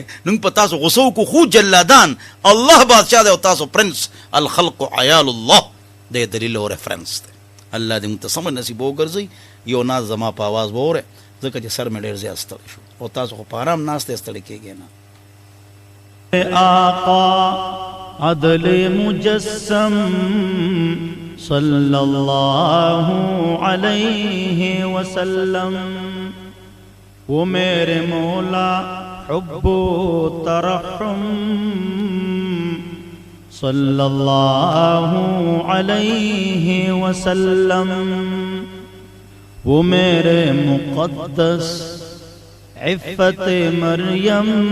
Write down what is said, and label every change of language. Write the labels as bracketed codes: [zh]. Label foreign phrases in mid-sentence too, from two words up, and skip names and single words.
[ps] نو په تاسو غوسه وکړو خو جلادان الله بادشاه دی او تاسو پرنس. [ar] الخلق عیال الله [ps] دی دلیل او ریفرنس دی. الله دې موږ ته سمه نصیب وګرځوي. یو ناز زما په آواز به واورئ ځکه چې سر مې ډېر زیات ستړی شو او تاسو خو په ارام ناست ستړی کېږئ نه. [ur] آقا عدل مجسم صلی اللہ علیہ وسلم، وہ میرے مولا حب و ترحم صلی اللہ علیہ وسلم، وہ میرے مقدس عفت مریم